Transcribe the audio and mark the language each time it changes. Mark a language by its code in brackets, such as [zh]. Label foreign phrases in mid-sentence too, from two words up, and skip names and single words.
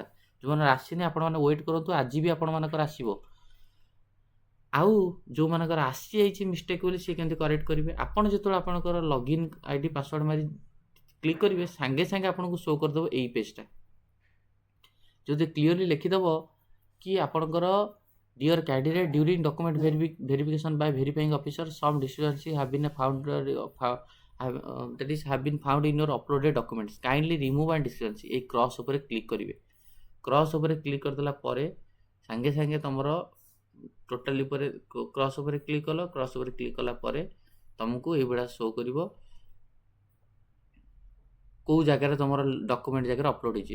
[or] ଯେଉଁମାନଙ୍କର ଆସିନି ଆପଣମାନେ ୱେଟ୍ କରନ୍ତୁ, ଆଜି ବି ଆପଣମାନଙ୍କର ଆସିବ। ଆଉ ଯେଉଁମାନଙ୍କର ଆସିଯାଇଛି ମିଷ୍ଟେକ୍ ବୋଲି ସିଏ କେମିତି କରେକ୍ଟ କରିବେ, ଆପଣ ଯେତେବେଳେ ଆପଣଙ୍କର [en] login ID password [or] ମାରି କ୍ଲିକ୍ କରିବେ ସାଙ୍ଗେ ସାଙ୍ଗେ ଆପଣଙ୍କୁ ଶୋ କରିଦେବ ଏଇ ପେଜ୍ଟା, ଯଦି କ୍ଲିୟରଲି ଲେଖିଦେବ କି ଆପଣଙ୍କର [en] Dear candidate, during document verification by verifying officer, some discrepancies have been found have been found in your uploaded documents. Kindly remove and discrepancy। [or] এই କ୍ରସ୍ ଉପରେ କ୍ଲିକ୍ କରିବେ। କ୍ରସ୍ ଉପରେ କ୍ଲିକ୍ କରିଦେଲା ପରେ ସାଙ୍ଗେ ସାଙ୍ଗେ ତୁମର ଟୋଟାଲି ଉପରେ କ୍ରସ୍ ଉପରେ କ୍ଲିକ୍ କଲ। କ୍ରସ୍ ଉପରେ କ୍ଲିକ୍ କଲା ପରେ ତୁମକୁ ଏଇଭଳିଆ ଶୋ କରିବ କେଉଁ ଜାଗାରେ ତୁମର ଡକ୍ୟୁମେଣ୍ଟ ଜାଗାରେ ଅପଲୋଡ଼ ହେଇଛି।